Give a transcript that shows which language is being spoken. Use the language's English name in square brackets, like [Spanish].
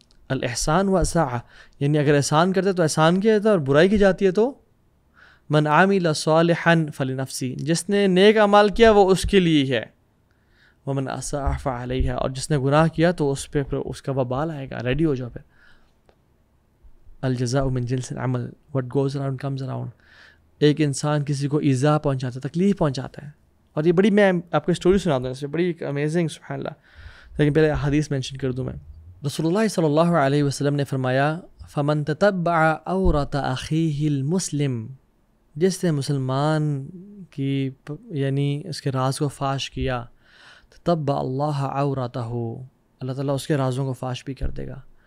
[Arabic] الاحسان و اساء، [Urdu] یعنی اگر احسان کرتے تو احسان کیا جاتا ہے اور برائی کی جاتی ہے تو [Arabic] من عامل صالحا فلنفسی، [Urdu] جس نے نیک اعمال کیا وہ اس کے لیے ہے، [Arabic] ومن اساء فعلیہا، [Urdu] اور جس نے گناہ کیا تو اس پہ اس کا وبال آئے گا. ریڈی ہو جاؤ پھر. [Arabic] الجزاء من جنس العمل [English] what goes around comes around. [Urdu] ایک انسان کسی کو ایذا پہنچاتا ہے، تکلیف پہنچاتا ہے، اور یہ بڑی، میں آپ کو اسٹوری سناتا ہوں، اس میں بڑی امیزنگ، سبحان اللہ. لیکن پہلے حدیث مینشن کر دوں میں. رسول اللہ صلی اللہ علیہ وسلم نے فرمایا [Arabic] فمن تتبع عورت اخیہ المسلم، [Urdu] جس نے مسلمان کی یعنی اس کے راز کو فاش کیا، [Arabic] تتبع اللہ عورتہ، [Urdu] اللہ تعالیٰ اس کے رازوں کو فاش بھی کر دے گا.